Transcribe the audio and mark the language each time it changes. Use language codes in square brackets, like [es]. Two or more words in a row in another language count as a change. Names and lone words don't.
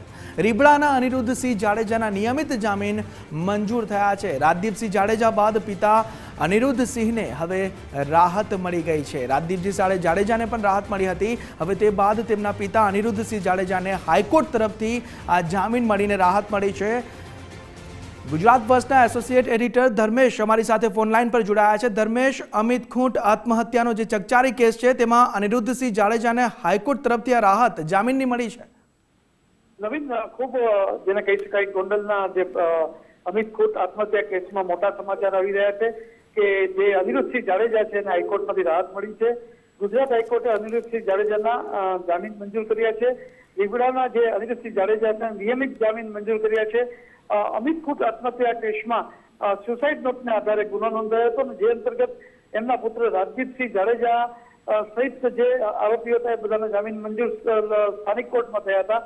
[gu] રીબડાના અનિરુદ્ધસિંહ જાડેજાના નિયમિત જામીન મંજૂર થયા છે। રાજદીપસિંહ જાડેજા બાદ પિતા અનિરુદ્ધસિંહને હવે રાહત મળી ગઈ છે। રાજદીપસિંહ જાડેજાને પણ રાહત મળી હતી। હવે તે બાદ તેમના પિતા અનિરુદ્ધસિંહ જાડેજાને હાઈકોર્ટ તરફથી આ જામીન મળીને રાહત મળી છે। ગુજરાત ફર્સ્ટના [en] associate editor [gu] ધર્મેશ અમારી સાથે [en] phone line [gu] પર જોડાયા છે। ધર્મેશ, અમિત ખૂંટ આત્મહત્યાનો જે ચકચારી કેસ છે તેમાં અનિરુદ્ધસિંહ જાડેજાને હાઈકોર્ટ તરફથી આ રાહત જામીનની મળી છે। નવીન ખૂબ જેને કહી શકાય ગોંડલના જે અમિત ખૂંટ આત્મહત્યા કેસમાં મોટા સમાચાર આવી રહ્યા છે કે જે અનિરુદ્ધસિંહ જાડેજા છે એને હાઈકોર્ટમાંથી રાહત મળી છે। ગુજરાત હાઈકોર્ટે અનિરુદ્ધસિંહ જાડેજાના જામીન મંજૂર કર્યા છે। રીબડાના જે અનિરુદ્ધસિંહ જાડેજાના નિયમિત જામીન મંજૂર કર્યા છે। અમિત ખૂંટ આત્મહત્યા કેસમાં સુસાઇડ નોટના આધારે ગુનો નોંધાયો હતો, જે અંતર્ગત એમના પુત્ર રાજદીપસિંહ જાડેજા સહિત જે આરોપીઓ હતા એ બધાના જામીન મંજૂર સ્થાનિક કોર્ટમાં થયા હતા।